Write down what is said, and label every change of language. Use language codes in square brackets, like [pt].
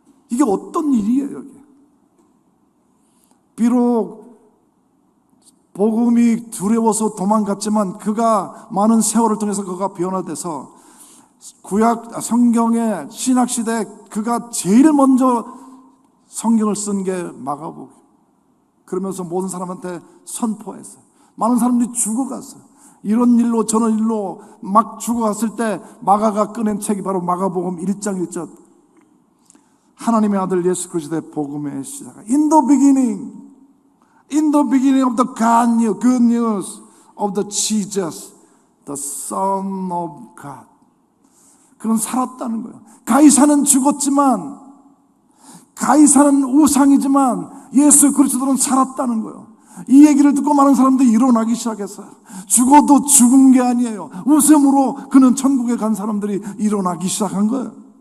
[ko] 이게 어떤 일이에요, 이게? 비록 복음이 두려워서 도망갔지만 그가 많은 세월을 통해서 그가 변화돼서 구약 성경의 신약 시대에 그가 제일 먼저 성경을 쓴 게 마가복음. 그러면서 모든 사람한테 선포했어요. 많은 사람들이 죽어갔어요. 이런 일로 저런 일로 막 죽어갔을 때 마가가 꺼낸 책이 바로 마가복음 1장 1절. 하나님의 아들 예수 그리스도의 복음의 시작. [en] In the beginning of the good news of the Jesus, the Son of God. [ko] 그는 살았다는 거예요. 가이사는 죽었지만, 가이사는 우상이지만 예수 그리스도는 살았다는 거예요. 이 얘기를 듣고 많은 사람들이 일어나기 시작했어요. 죽어도 죽은 게 아니에요. 웃음으로 그는 천국에 간 사람들이 일어나기 시작한 거예요.